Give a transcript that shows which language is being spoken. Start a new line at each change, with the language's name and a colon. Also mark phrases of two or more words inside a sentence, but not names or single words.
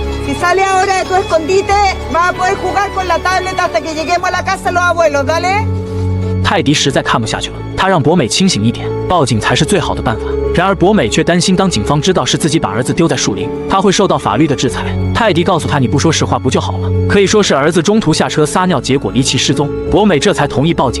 Spanish: Si sales ahora de tu escondite, vas a poder jugar con la tablet hasta que lleguemos a la casa de los abuelos, ¿dale？
Chinese: 泰迪实在看不下去了，他让博美清醒一点，报警才是最好的办法。然而博美却担心，当警方知道是自己把儿子丢在树林，他会受到法律的制裁。泰迪告诉他：“你不说实话不就好了？”可以说是儿子中途下车撒尿，结果离奇失踪。博美这才同意报警。